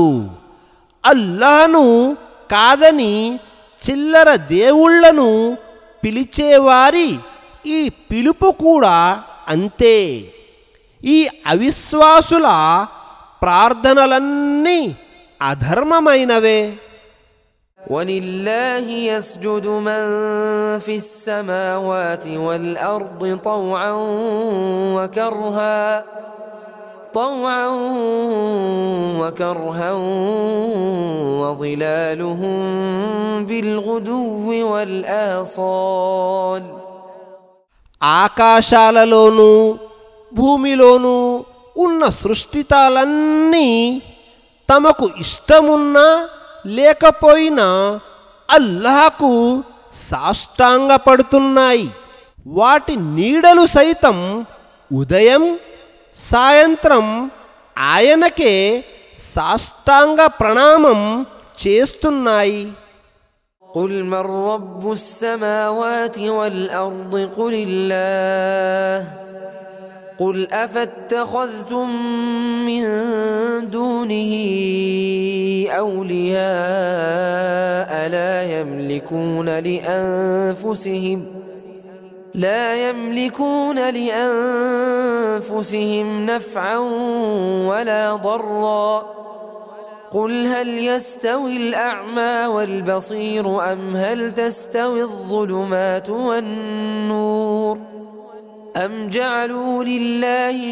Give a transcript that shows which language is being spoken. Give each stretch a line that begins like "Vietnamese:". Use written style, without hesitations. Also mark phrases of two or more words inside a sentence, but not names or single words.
Telugu: అల్లాహ్ను కాదని చిల్లర దేవుళ్లను పిలిచేవారి ఈ పిలుపు కూడా అంతే. ఈ అవిశ్వాసుల ప్రార్థనలన్నీ అధర్మమైనవే.
Arabic: وَلِلَّهِ يَسْجُدُ مَن فِي السَّمَاوَاتِ وَالْأَرْضِ طَوْعًا وَكَرْهًا وَظِلَالُهُم بِالْغُدُوِّ وَالْآصَالِ.
Telugu: ఆకాశాలలోనూ భూమిలోనూ ఉన్న సృష్టితాలన్నీ తమకు ఇష్టమున్నా లేకపోయినా అల్లాహ్కు సాష్టాంగపడుతున్నాయి. వాటి నీడలు సైతం ఉదయం సాయంత్రం ఆయనకే సాష్టాంగ ప్రణామం చేస్తున్నాయి.
Arabic: قُلْ مَنْ رَبُّ السَّمَاوَاتِ وَالْأَرْضِ قُلِ اللَّهُ قُلْ أَفَاتَّخَذْتُم مِّن دُونِهِ أَوْلِيَاءَ لا يملكون لأنفسهم نفعا ولا ضرا قل هل يستوي الأعمى والبصير أم هل تستوي الظلمات والنور أم جعلوا لله